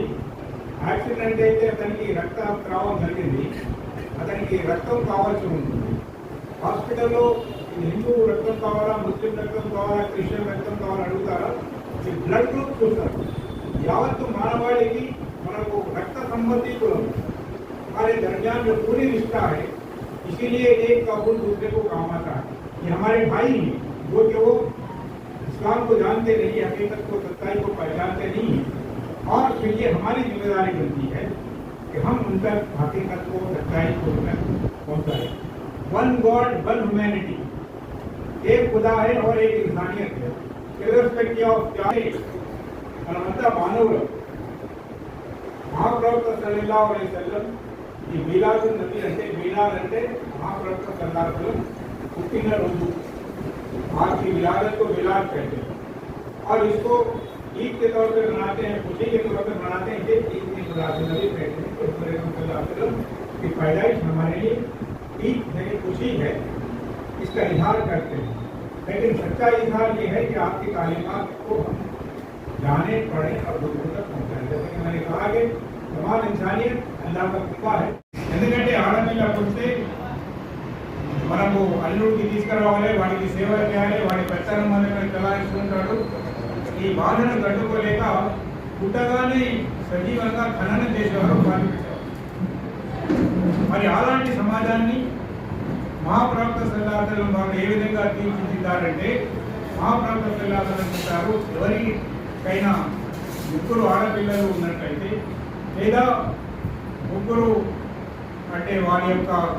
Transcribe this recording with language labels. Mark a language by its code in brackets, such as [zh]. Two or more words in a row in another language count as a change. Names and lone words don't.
[te] యాక్సిడెంట్ అయితే అతనికి రక్తస్రావం జరిగింది, అతనికి రక్తం కావాల్సి ఉంటుంది. హాస్పిటల్లో హిందూ రక్తం కావాలా, ముస్లిం రక్తం కావాలా, క్రిస్టియన్ రక్తం కావాలా అడుగుతారా? ఈ బ్లడ్ గ్రూప్ చూస్తారు. యావత్తు మానవాళికి మనకు [hi] रक्त संबंधी हमारे दरमियान जो पूरी रिश्ता है, इसीलिए एक का गुण दूसरे को काम आता है. ये हमारे भाई हैं, जो कि वो इस्लाम को जानते नहीं, हकीकत को, सच्चाई को पहचानते नहीं है. और फिर ये हमारी जिम्मेदारी बनती है कि हम उन तक हकीकत को, सच्चाई को पहुँचाए. [en] One God, One Humanity, [hi] एक खुदा है और एक इंसानियत है. [en] irrespective of [te] क्या మనమంతా మానవులు. మహాప్రవక్త [ar] صلى الله عليه وسلم [te] ఈ మీలాదున్ నబీ అంటే మీలాద్ అంటే మహాప్రవక్త [ar] صلى الله عليه وسلم [te] పుట్టిన రోజు. [hi] आज की विलादत को मिलाद कहते हैं और इसको ईद के तौर पर मनाते हैं, खुशी के तौर पर मनाते हैं. ईद की मिलादुन नबी कहते हैं कि [ar] صلى الله عليه وسلم [hi] की पैदाइश हमारे लिए ईद है, खुशी है, इसका इजहार करते हैं. लेकिन सच्चा इजहार ये है कि आपकी तालीमात को हम जाने पड़े और दूसरों तक पहुँचाए. जैसे कि मैंने कहा कि तमाम इंसानियत अल्लाह का कृपा है. [te] ఎందుకంటే ఆడపిల్ల పుడితే మనకు అల్లుడికి తీసుకురావాలి, వాడికి సేవ చేయాలి, వాడి పెత్తనం మన చలాయిస్తుంటాడు. ఈ బాధను తట్టుకోలేక పుట్టగానే సజీవంగా ఖననం చేసేవారు, పాల్పించేవారు. మరి అలాంటి సమాజాన్ని మహాప్రవక్త [ar] صلى الله عليه وسلم [te] వారు ఏ విధంగా తీర్చిదిద్దారంటే, మహాప్రవక్త [ar] صلى الله عليه وسلم [te] చెప్తారు, ఎవరికైనా ముగ్గురు ఆడపిల్లలు ఉన్నట్లయితే లేదా ముగ్గురు అంటే వారి యొక్క